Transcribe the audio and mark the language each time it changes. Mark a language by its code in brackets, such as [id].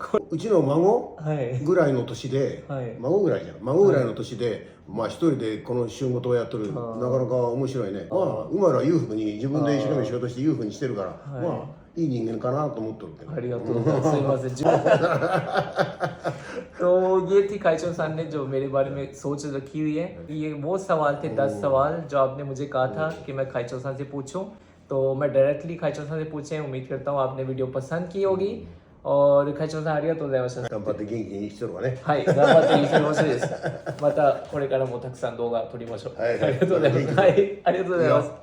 [ja] うちの孫ぐらいの年で、孫ぐらいじゃん。孫ぐらいの年で、まあ一人でこの仕事をやってる。なかなか面白いね。まあウマルは裕福に自分で一生懸命仕事して裕福にしてるから、まあいい人間かなと思ってるけど。ありがとうございます。すいません。 [hi] तो ये थी खाइचो सन ने जो मेरे बारे में सोच रखी हुई है। ये वो सवाल थे 10 सवाल जो आपने मुझे कहा था कि मैं खाइचो सन से पूछूं। तो मैं डायरेक्टली खाइचो सन से पूछे। उम्मीद करता हूँ आपने वीडियो पसंद की होगी और खाइचो साん [ja] ありがとうございました。頑張って元気にしてるわね。はい、頑張って生きてほしいです。またこれからもたくさん動画撮りましょう。ありがとうございます。はい、ありがとうございます。